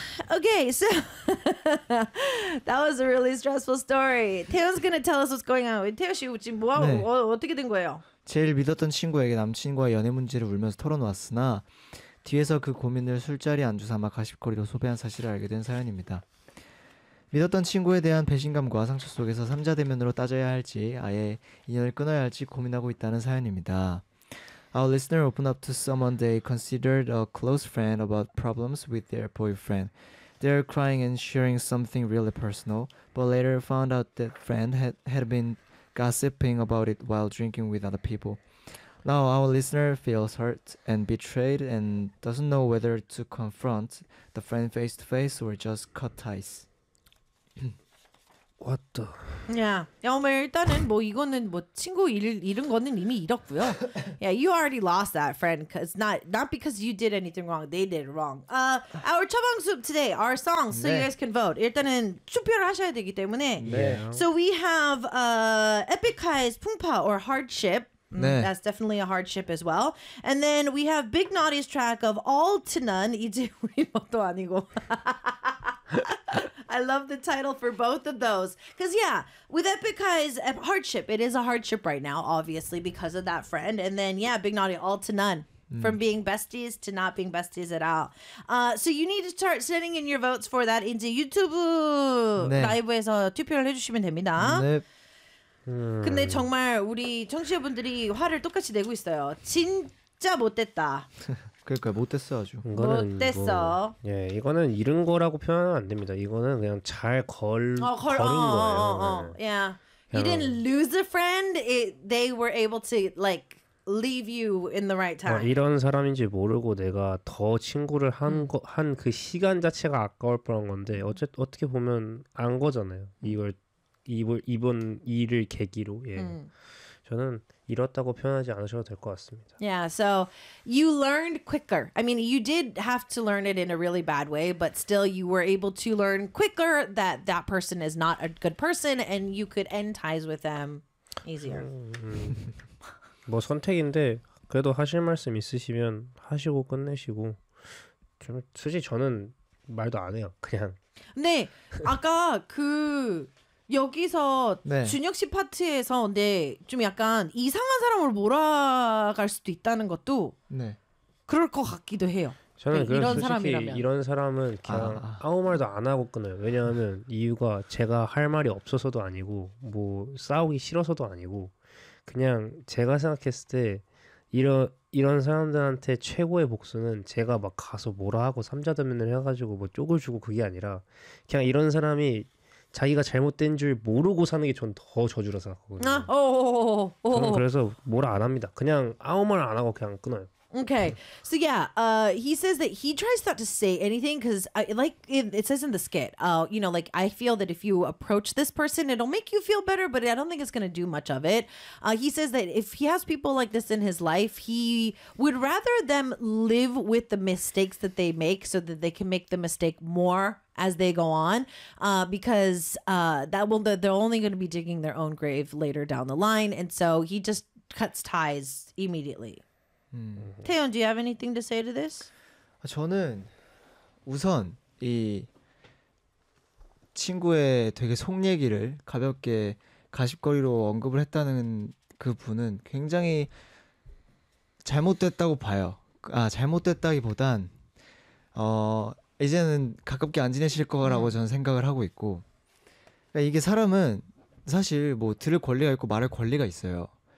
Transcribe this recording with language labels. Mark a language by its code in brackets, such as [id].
[en] Okay, so that was a really stressful story. Teo's gonna tell us what's going on. Teo 씨, [ko] 지금 뭐 네. 어떻게 된 거예요? 제일 믿었던 친구에게 남친과 연애 문제를 울면서 털어놓았으나 뒤에서 그 고민을 술자리 안주삼아 가십거리로 소비한 사실을 알게 된 사연입니다. 믿었던 친구에 대한 배신감과 상처 속에서 삼자대면으로 따져야 할지 아예 인연을 끊어야 할지 고민하고 있다는 사연입니다. [en] Our listener opened up to someone they considered a close friend about problems with their boyfriend. They're crying and sharing something really personal, but later found out that friend had been gossiping about it while drinking with other people. Now our listener feels hurt and betrayed and doesn't know whether to confront the friend face to face or just cut ties. What the? Yeah. [ko] 야, 일단은 뭐 이거는 뭐 친구 잃은 거는 이미 잃었고요. [en] Yeah, you already lost that friend. Cause not because you did anything wrong. They did it wrong. Our 처방 soup today. Our song. So 네. You guys can vote. [ko] 일단은 투표를 하셔야 되기 때문에. 네. [en] So we have Epica's 풍파 or hardship. [ko] 네. [en] That's definitely a hardship as well. And then we have Big Naughty's track of All to None. [ko] 이제 우리 것도 아니고. [en] I love the title for both of those. Because, yeah, with Epica's hardship, it is a hardship right now, obviously, because of that friend. And then, yeah, Big Naughty, All to None. From being besties to not being besties at all. So you need to start sending in your votes for that into YouTube. [ko] 네. 라이브에서 투표를 해주시면 됩니다. 네. 근데 정말 우리 청취자분들이 화를 똑같이 내고 있어요. 진짜 못됐다. 그러니까 못됐어 아주. 못됐어. 뭐, 예, 이거는 잃은 거라고 표현은 안 됩니다. 이거는 그냥 잘 걸은 거예요. [en] Yeah. You didn't lose a friend. They were able to like leave you in the right time. [ko] 이런 사람인지 모르고 내가 더 친구를 한 그 시간 자체가 아까울 뻔한 건데 어떻게 보면 안 거잖아요. 이번 일을 계기로. 예. 저는 잃었다고 표현하지 않으셔도 될 것 같습니다. [en] Yeah, so you learned quicker. I mean, you did have to learn it in a really bad way, but still you were able to learn quicker that that person is not a good person and you could end ties with them easier. [ko] 뭐 선택인데 그래도 하실 말씀 있으시면 하시고 끝내시고 좀 솔직히 저는 말도 안 해요. 그냥. 네. 아까 그 여기서 네. 준혁 씨 파트에서 근데 좀 약간 이상한 사람을 몰아갈 수도 있다는 것도 네. 그럴 것 같기도 해요. 저는 네, 이런 사람이라면 이런 사람은 그냥 아무 말도 안 하고 끊어요. 왜냐하면 이유가 제가 할 말이 없어서도 아니고 뭐 싸우기 싫어서도 아니고 그냥 제가 생각했을 때 이런 사람들한테 최고의 복수는 제가 막 가서 뭐라 하고 삼자대면을 해가지고 뭐 쪽을 주고 그게 아니라 그냥 이런 사람이 자기가 잘못된 줄 모르고 사는 게 전 더 저주라 생각하거든요. 아, 저는 그래서 뭐라 안 합니다. 그냥 아무 말 안 하고 그냥 끊어요. [en] Okay, so yeah, he says that he tries not to say anything because, like it says in the skit, you know, like I feel that if you approach this person, it'll make you feel better, but I don't think it's going to do much of it. He says that if he has people like this in his life, he would rather them live with the mistakes that they make so that they can make the mistake more as they go on, because that will they're only going to be digging their own grave later down the line. And so he just cuts ties immediately. 태연, do you have anything to say to this? [ko] 저는 우선 이 친구의 되게 속 얘기를 가볍게 가십거리로 언급을 했다는 그 분은 굉장히 잘못됐다고 봐요. 아, 잘못됐다기보단 이제는 가깝게 안 지내실 거라고 저는 생각을 하고 있고 그러니까 이게 사람은 사실 뭐 들을 권리가 있고 말할 권리가 있어요.